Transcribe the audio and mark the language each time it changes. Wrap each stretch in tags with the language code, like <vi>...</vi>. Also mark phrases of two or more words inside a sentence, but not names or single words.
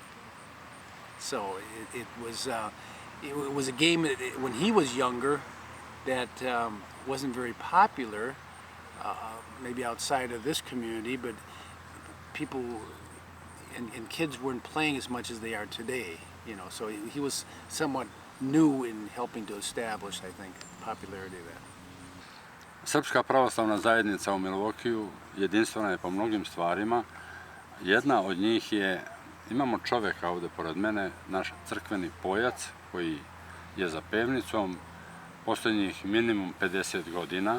<en>So it was a game when he was younger that wasn't very popular, maybe outside of this community, but people and kids weren't playing as much as they are today. So he was somewhat new in helping to establish, I think, popularity of that.</en> <sr>Srpska pravoslavna zajednica u Milwaukeeu jedinstvena je po mnogim stvarima. Jedna od njih je, imamo čovjeka ovdje pored mene, naš crkveni pojac koji je za pevnicom posljednjih minimum 50 godina.</sr>